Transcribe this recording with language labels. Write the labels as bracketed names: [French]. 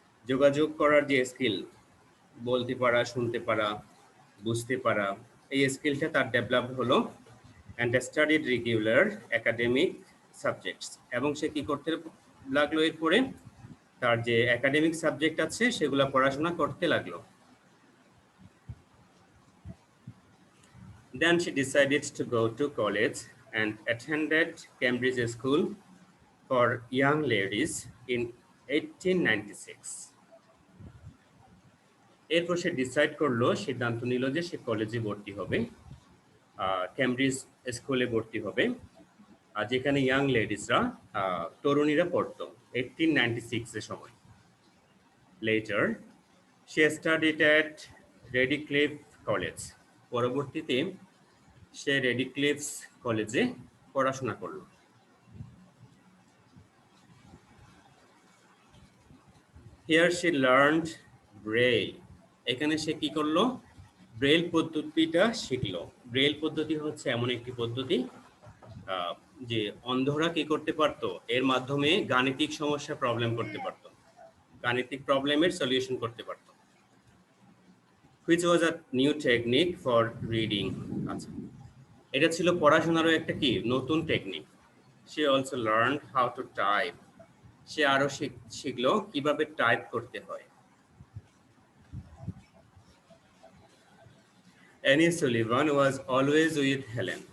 [Bangla] যোগাযোগ করার যে স্কিল, বলতে পারা, শুনতে পারা, বুঝতে পারা, এই স্কিলটা তার ডেভেলপ হলো। [English] and studied regular academic subjects, [Bangla] এবং সে কি করতে লাগলো, এরপরে তার যে একাডেমিক সাবজেক্ট আছে সেগুলো পড়াশোনা করতে লাগলো। [English] Then she decided to go to college and attended Cambridge School for Young Ladies in 1896. [Bangla] এরপর সে ডিসাইড করলো, সিদ্ধান্ত নিল যে সে কলেজে ভর্তি হবে, ক্যামব্রিজ স্কুলে ভর্তি হবে, যেখানে ইয়াং লেডিসরা, তরুণীরা পড়তো 1896 সময়। [English] Later, she studied at Redcliffe College. [Bangla] পরবর্তীতে সে রেডিক্লিফস কলেজে পড়াশোনা করলো। [English] Here she learned Braille. [Bangla] এখানে সে কি করলো, ব্রেইল পদ্ধতিটা শিখলো। ব্রেইল পদ্ধতি হচ্ছে এমন একটি পদ্ধতি যে অন্ধরা কি করতে পারতো, এর মাধ্যমে গাণিতিক সমস্যা প্রবলেম করতে পারতো, গাণিতিক প্রবলেমের সলিউশন করতে পারতো। [English] Which was a new technique for reading. [Bangla] আচ্ছা, এটা ছিল পড়াশোনারও একটা কি নতুন technique. [English] She also learned how to type. [Bangla] সে আরো শিখলো কিভাবে টাইপ করতে হয়। [English] Annie Sullivan was always with Helen.